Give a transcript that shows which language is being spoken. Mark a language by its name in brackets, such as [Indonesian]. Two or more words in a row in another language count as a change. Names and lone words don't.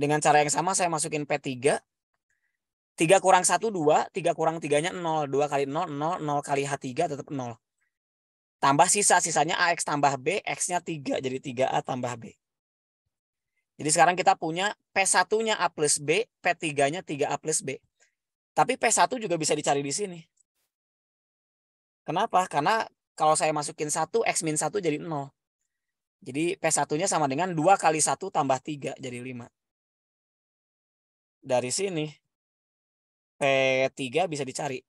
[Indonesian] Dengan cara yang sama saya masukin P3. 3 kurang 1, 2. 3 kurang 3-nya 0. 2 kali 0, 0. 0 kali H3 tetap 0. Tambah sisanya AX tambah B. X-nya 3. Jadi 3A tambah B. Jadi sekarang kita punya P1-nya A plus B. P3-nya 3A plus B. Tapi P1 juga bisa dicari di sini. Kenapa? Karena kalau saya masukin 1, X min 1 jadi 0. Jadi P1-nya sama dengan 2 kali 1 tambah 3 jadi 5. Dari sini P3 bisa dicari.